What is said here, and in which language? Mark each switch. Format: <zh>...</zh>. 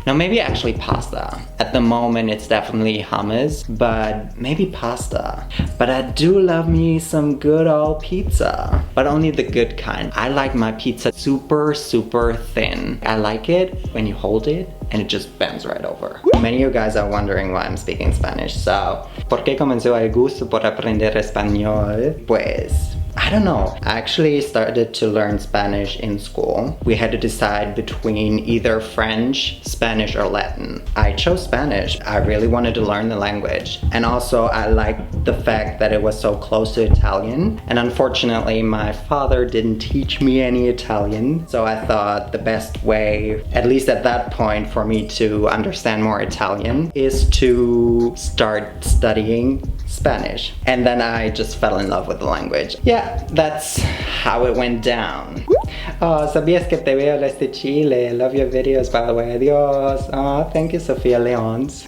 <en>No, maybe actually pasta. At the moment, it's definitely hummus, but maybe pasta. But I do love me some good old pizza, but only the good kind. I like my pizza super thin. I like it when you hold it and it just bends right over. Many of you guys are wondering why I'm speaking Spanish, so</en> <es>¿por qué comenzó el gusto por aprender español? Pues,</es> <en>I don't know. I actually started to learn Spanish in school. We had to decide between either French, Spanish, or Latin. I chose Spanish. I really wanted to learn the language. And also I liked the fact that it was so close to Italian. And unfortunately, my father didn't teach me any Italian. So I thought the best way, at least at that point, for me to understand more Italian is to start studying Spanish. And then I just fell in love with the language. Yeah, that's how it went down.</en> <es>Oh, sabías que te veo desde Chile.</es> <en>Love your videos, by the way. Adios. Oh, thank you, Sofia Leons.</en>